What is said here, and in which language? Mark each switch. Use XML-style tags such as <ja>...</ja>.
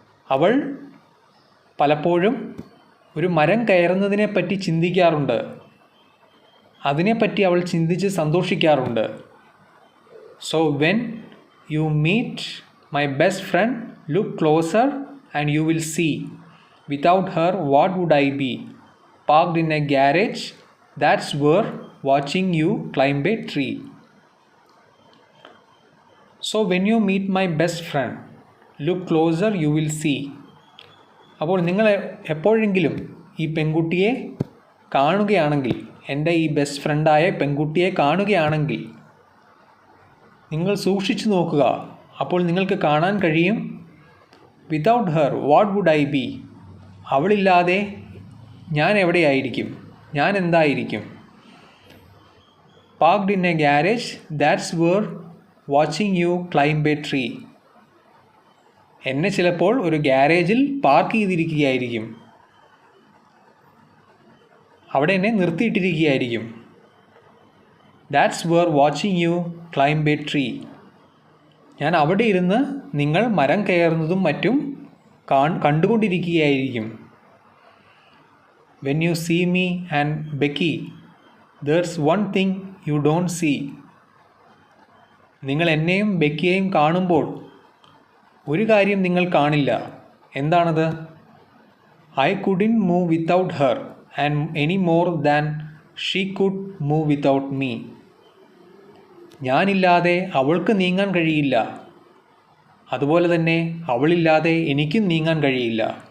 <ml>അവൾ പലപ്പോഴും ഒരു മരം കയറുന്നതിനെപ്പറ്റി ചിന്തിക്കാറുണ്ട്. അതിനെപ്പറ്റി അവൾ ചിന്തിച്ച് സന്തോഷിക്കാറുണ്ട്.</ml> <en>So when you meet my best friend look closer and you will see. Without her, what would I be? Parked in a garage, that's where watching you climb a tree. So when you meet my best friend, look closer, you will see.</en> <ml>അപ്പോൾ നിങ്ങൾ എപ്പോഴെങ്കിലും ഈ പെൺകുട്ടിയെ കാണുകയാണെങ്കിൽ, എൻ്റെ ഈ best ഫ്രണ്ടായ പെൺകുട്ടിയെ കാണുകയാണെങ്കിൽ നിങ്ങൾ സൂക്ഷിച്ചു നോക്കുക. അപ്പോൾ നിങ്ങൾക്ക് കാണാൻ കഴിയും.</ml> <en>Without her, what would I be?</en> <ml>അവളില്ലാതെ ഞാൻ എവിടെയായിരിക്കും, ഞാൻ എന്തായിരിക്കും?</ml> <en>Parked in a garage, that's where watching you climb a tree.</en> <ml>എന്നെ ചിലപ്പോൾ ഒരു ഗാരേജിൽ പാർക്ക് ചെയ്തിരിക്കുകയായിരിക്കും, അവിടെ എന്നെ നിർത്തിയിട്ടിരിക്കുകയായിരിക്കും.</ml> <en>That's where watching you climb a tree.</en> <ml>ഞാൻ അവിടെ ഇരുന്ന് നിങ്ങൾ മരം കയറുന്നതും മറ്റും കണ്ടുകൊണ്ടിരിക്കുകയായിരിക്കും.</ml> <en>When you see me and Becky, there's one thing you don't see.</en> <ml>നിങ്ങൾ എന്നെയും ബെക്കിയെയും കാണുമ്പോൾ ഒരു കാര്യം നിങ്ങൾ കാണില്ല. എന്താണത്?</ml> <en>I couldn't move without her and any more than she could move without me.</en> <ml>ഞാനില്ലാതെ അവൾക്ക് നീങ്ങാൻ കഴിയില്ല, അതുപോലെ തന്നെ അവളില്ലാതെ എനിക്കും നീങ്ങാൻ കഴിയില്ല.</ml>